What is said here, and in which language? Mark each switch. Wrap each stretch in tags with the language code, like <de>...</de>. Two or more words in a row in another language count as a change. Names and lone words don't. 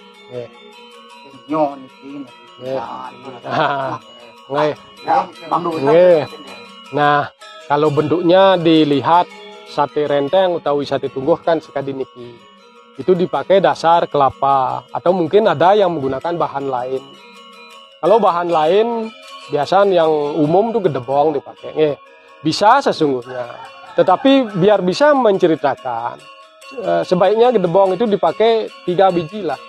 <id>Nah, kalau bentuknya dilihat sate renteng utawi sate tungguh kan</id> <ban>sekadi niki.</ban> <id>Itu dipakai dasar kelapa atau mungkin ada yang menggunakan bahan lain. Kalau bahan lain biasa yang umum tuh gedebong dipakai. Bisa sesungguhnya. Tetapi biar bisa menceritakan sebaiknya gedebong itu dipakai 3 biji lah.</id>